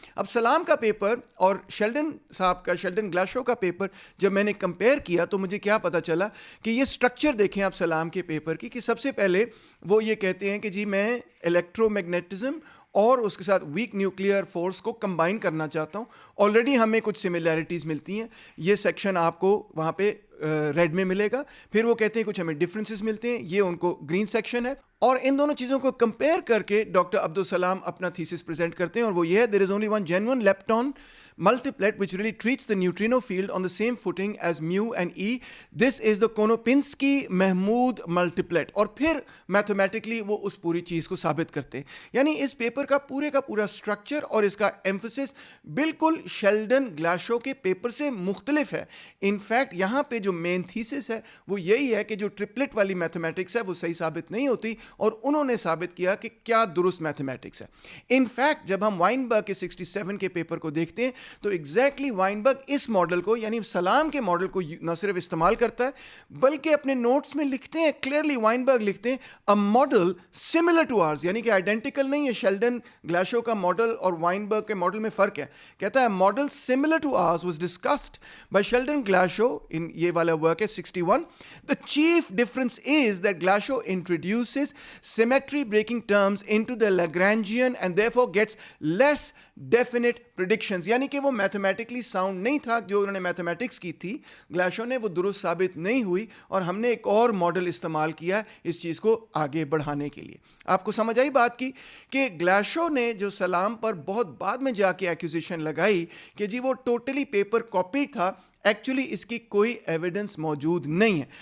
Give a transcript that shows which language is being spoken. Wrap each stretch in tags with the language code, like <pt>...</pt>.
<ur>اب سلام کا پیپر اور شیلڈن گلاشو کا پیپر جب میں نے کمپیئر کیا تو مجھے کیا پتا چلا کہ یہ سٹرکچر دیکھیں آپ سلام کے پیپر کی، کہ سب سے پہلے وہ یہ کہتے ہیں کہ جی میں الیکٹرو میگنیٹزم اور اس کے ساتھ ویک نیوکلیئر فورس کو کمبائن کرنا چاہتا ہوں. آلریڈی ہمیں کچھ سملیرٹیز ملتی ہیں، یہ سیکشن آپ کو وہاں پہ ریڈ میں ملے گا. پھر وہ کہتے ہیں کچھ ہمیں ڈفرینسز ملتے ہیں، یہ ان کو گرین سیکشن ہے. اور ان دونوں چیزوں کو کمپیئر کر کے ڈاکٹر عبدالسلام اپنا تھیسس پریزنٹ کرتے ہیں، اور وہ یہ ہے:</ur> <en>there is only one genuine lepton multiplet which really treats the neutrino field on the same footing as mu and E. This is the Konopinski-Mahmood multiplet.</en> <ur>اور پھر میتھمیٹکلی وہ اس پوری چیز کو ثابت کرتے ہیں. یعنی اس پیپر کا پورا سٹرکچر اور اس کا ایمفسس بالکل شیلڈن گلاشو کے پیپر سے مختلف ہے. انفیکٹ یہاں پہ جو مین تھیسس ہے وہ یہی ہے کہ جو ٹرپلٹ والی میتھمیٹکس ہے وہ صحیح ثابت نہیں ہوتی، اور انہوں نے ثابت کیا کہ کیا درست میتھمیٹکس ہے. انفیکٹ جب ہم وائنبرگ کے 67 کے پیپر کو دیکھتے ہیں تو ایگزیکٹلی وائنبرگ اس ماڈل کو، یعنی سلام کے ماڈل کو نہ صرف استعمال کرتا ہے بلکہ اپنے نوٹس میں لکھتے ہیں کلیئرلی، وائنبرگ لکھتے ہیں</ur> <en>a model similar to ours،</en> <ur>یعنی کہ آئیڈینٹیکل نہیں ہے. شیلڈن گلاشو کا ماڈل اور وائنبرگ کے ماڈل میں فرق ہے. کہتا ہے model</ur> <en>similar to ours was discussed by Sheldon Glashow in</en> <ur>یہ والا ورک ہے 61.</ur> <en>The chief difference is that Glashow introduces symmetry breaking terms into the Lagrangian and therefore gets less definite predictions.</en> <ur>یعنی کہ وہ میتھمیٹکلی ساؤنڈ نہیں تھا. جو انہوں نے میتھمیٹکس کی تھی گلیشو نے, وہ درست ثابت نہیں ہوئی, اور ہم نے ایک اور ماڈل استعمال کیا اس چیز کو آگے بڑھانے کے لیے. آپ کو سمجھ آئی بات کی کہ گلیشو نے جو سلام پر بہت بعد میں جا کے ایکوزیشن لگائی کہ جی وہ ٹوٹلی پیپر کاپی تھا, ایکچولی اس کی کوئی ایویڈنس موجود نہیں ہے.</ur>